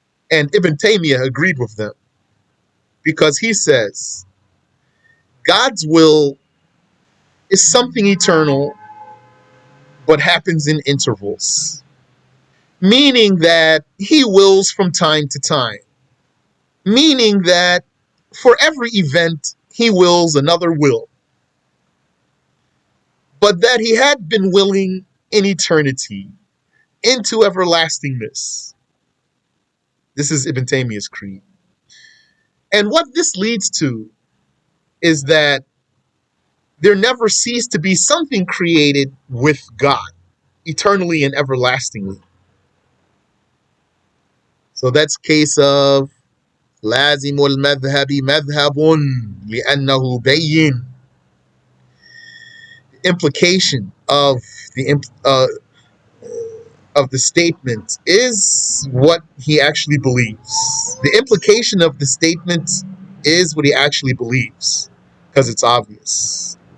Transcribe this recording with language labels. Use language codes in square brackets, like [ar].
[en] And Ibn Taymiyyah agreed with them because he says God's will is something eternal but happens in intervals, meaning that he wills from time to time, meaning that for every event he wills another will, but that he had been willing in eternity into everlastingness. This is Ibn Taymiyyah's creed. And what this leads to is that there never ceased to be something created with God, eternally and everlastingly. So that's case of [ar] لازم المذهب مذهب لأنه بين. [en] Implication of the statement is what he actually believes. The implication of the statement is what he actually believes, because it's obvious.